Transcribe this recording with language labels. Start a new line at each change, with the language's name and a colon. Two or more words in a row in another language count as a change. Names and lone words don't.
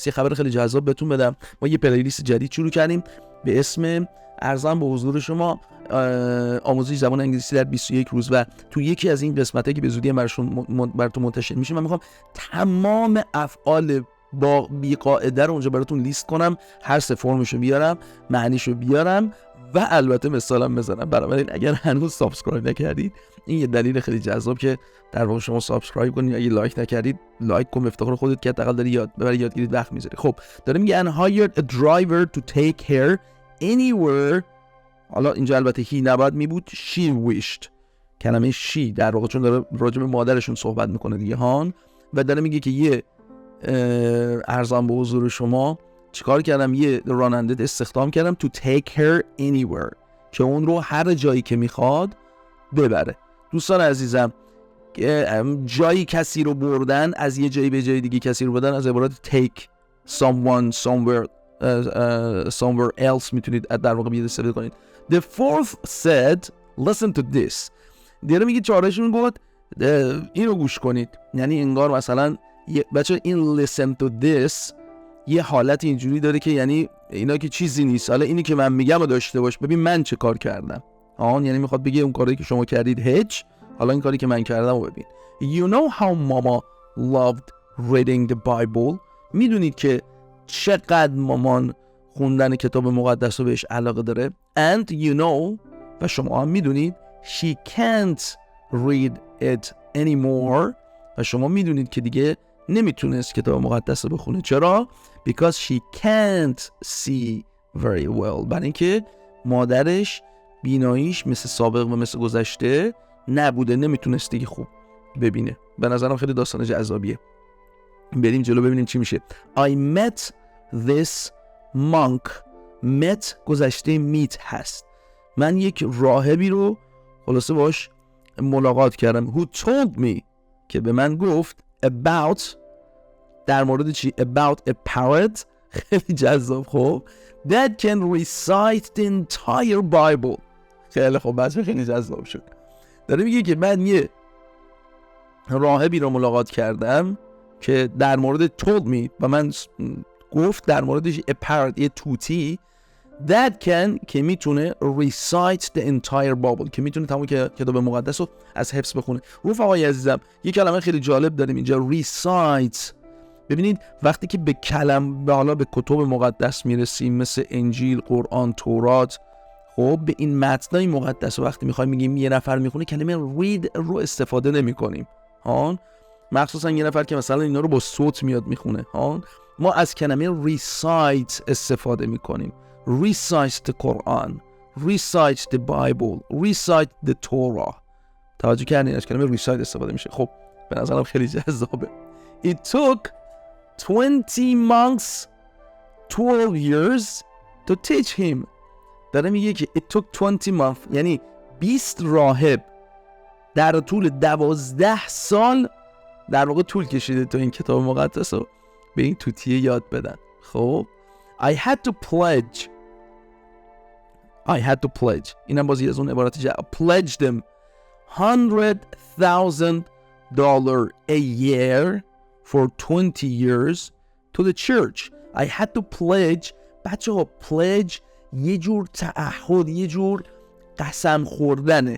Persian: یه خبر خیلی جذاب بهتون بدم. ما یه پلیلیست جدید شروع کردیم به اسم ارزم به حضور شما آموزش زبان انگلیسی در 21 روز و تو یکی از این قسمت‌ها که به زودی براتون منتشر میشه من میخوام تمام افعال با بی قاعده رو اونجا براتون لیست کنم، هر سه فرمشو بیارم، معنیشو بیارم و البته مثالم بزنم. بنابراین اگر هنوز سابسکرایب نکردید این یه دلیل خیلی جذاب که در واقع شما سابسکرایب کنید. اگه لایک نکردید لایک کن، افتخار خودت که حداقل داری برای یادگیری وقت میذاری. خب داره میگه
English: and hired a driver to take her anywhere.
Persian: حالا اینجا البته he نباید می بود، she wished. کلمه she در واقع چون داره راجع به مادرشون صحبت میکنه دیگه هان و داره میگه که یه ارزان به حضور شما چیکار کردم، یه راننده استخدام کردم
English: to take her anywhere
Persian: که اون رو هر جایی که میخواد ببره. دوستان عزیزم جایی کسی رو بردن، از یه جایی به جای دیگه کسی رو بردن از عبارت
English: take someone somewhere else
Persian: میتونید در واقع بیاد استفاده کنید.
English: The fourth said listen to this.
Persian: دیگه میگه چهارشون گفت اینو گوش کنید. یعنی انگار مثلا بچه این
English: listen to this
Persian: یه حالت اینجوری داره که یعنی اینا که چیزی نیست، حالا اینی که من میگم رو داشته باش، ببین من چه کار کردم. یعنی میخواد بگه اون کاری که شما کردید هیچ، حالا این کاری که من کردم رو ببین.
English: You know how mama loved reading the Bible.
Persian: میدونید که چقدر مامان خوندن کتاب مقدس رو بهش علاقه داره.
English: And you know
Persian: و شما هم میدونید
English: she can't read it anymore
Persian: و شما میدونید که دیگه نمیتونست کتاب مقدس رو بخونه. چرا؟
English: Because she can't see very well.
Persian: برای اینکه مادرش بیناییش مثل سابق و مثل گذشته نبوده، نمیتونست دیگه خوب ببینه. به نظرم خیلی داستان جذابیه. بریم جلو ببینیم چی میشه.
English: I met this monk.
Persian: met گذشته meet هست. من یک راهبی رو خلاصه باش ملاقات کردم.
English: Who told me
Persian: که به من گفت about در مورد چی؟
English: about a parrot.
Persian: خیلی جذاب.
English: خب that can recite the entire Bible.
Persian: خیلی خب بچه خیلی جذاب شد. داره میگه که من یه راهبی رو ملاقات کردم که در مورد
English: told me
Persian: و من گفت در موردش
English: a parrot
Persian: یه توتی
English: that can
Persian: که میتونه
English: recite the entire Bible
Persian: که میتونه تمام کتاب مقدس رو از حفظ بخونه. رفقای عزیزم یه کلمه خیلی جالب داریم اینجا recite. ببینید وقتی که به حالا به کتب مقدس میرسیم مثل انجیل، قرآن، تورات، خب به این متنای مقدس وقتی میخوایم میگیم یه نفر میخونه کلمه read رو استفاده نمیکنیم. مخصوصا یه نفر که مثلا اینا رو با صوت میاد میخونه. ما از کلمه recite استفاده میکنیم.
English: recite the Quran, recite the Bible, recite the Torah.
Persian: توجه کردین از کلمه recite استفاده میشه. خب به نظرم خیلی جذابه.
English: It took 20 months 12 years to teach him.
Persian: داره میگه که
English: it took 20 months
Persian: یعنی 20 راهب در طول 12 سال در واقع طول کشیده تا این کتاب مقدس رو به این توتیه یاد بدن.
English: خب I had to pledge
Persian: اینم بازی از اون عبارتی
English: pledge them $100,000 a year for 20 years to the church. I had to pledge.
Persian: بچه ها pledge یه جور تعهد، یه جور قسم خوردنه.